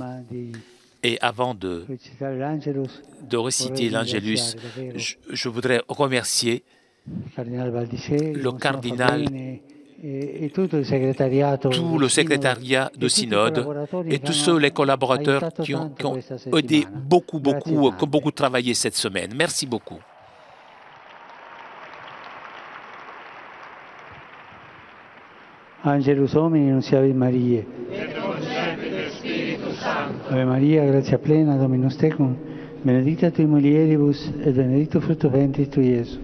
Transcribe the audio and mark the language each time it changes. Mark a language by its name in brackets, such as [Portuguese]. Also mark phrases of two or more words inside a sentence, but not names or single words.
[French] Et avant de réciter l'Angélus, je voudrais remercier le cardinal, tout le secrétariat de synode et tous ceux, les collaborateurs qui ont aidé beaucoup travaillé cette semaine. Merci beaucoup. [Latin] Angelus Domini, nunciavit Mariae. Ave Maria, gratia plena, Dominus tecum, benedicta tui mulieribus, et benedictus fructus ventris tui, Iesus.